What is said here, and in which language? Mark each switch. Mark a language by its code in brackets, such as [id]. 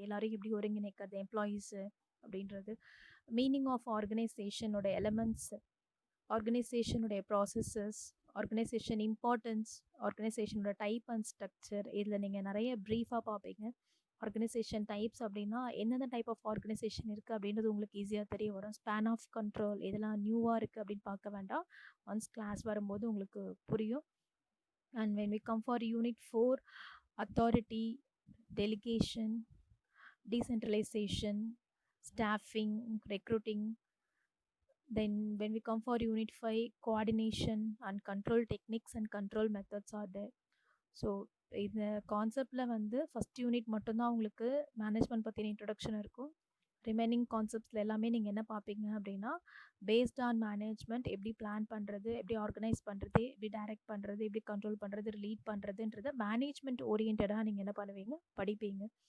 [ta] எல்லாரையும் எப்படி ஒருங்கிணைக்கிறது, எம்ப்ளாயீஸு அப்படின்றது. Meaning of ஆர்கனைசேஷனோட elements, ஆர்கனைசேஷனுடைய processes, organisation importance, ஆர்கனைசேஷனோட type and structure. இதில் நீங்கள் நிறைய ப்ரீஃபாக பார்ப்பீங்க. ஆர்கனைசேஷன் டைப்ஸ் அப்படின்னா என்னென்ன டைப் ஆஃப் ஆர்கனைசேஷன் இருக்குது அப்படின்றது உங்களுக்கு ஈஸியாக தெரிய வரும். ஸ்பேன் ஆஃப் கண்ட்ரோல் இதெல்லாம் நியூவாக இருக்குது அப்படின்னு பார்க்க வேண்டாம். ஒன்ஸ் கிளாஸ் வரும்போது உங்களுக்கு புரியும். [en] And when we come for unit 4, authority, delegation, decentralization, staffing, recruiting. Then when we come for unit 5, coordination and control techniques and control methods are there. [ta] So இந்த கான்செப்டில் வந்து ஃபஸ்ட் யூனிட் மட்டும்தான் உங்களுக்கு management பற்றின introduction இருக்கும். Remaining கான்செப்ட்ஸில் எல்லாமே நீங்கள் என்ன பார்ப்பீங்க அப்படின்னா, பேஸ்ட் ஆன் மேனேஜ்மெண்ட் எப்படி பிளான் பண்ணுறது, எப்படி ஆர்கனைஸ் பண்ணுறது, எப்படி டைரக்ட் பண்ணுறது, எப்படி கண்ட்ரோல் பண்ணுறது, லீட் பண்ணுறதுன்றத மேனேஜ்மெண்ட் ஓரியன்டாக நீங்கள் என்ன பண்ணுவீங்க? படிப்பீங்க.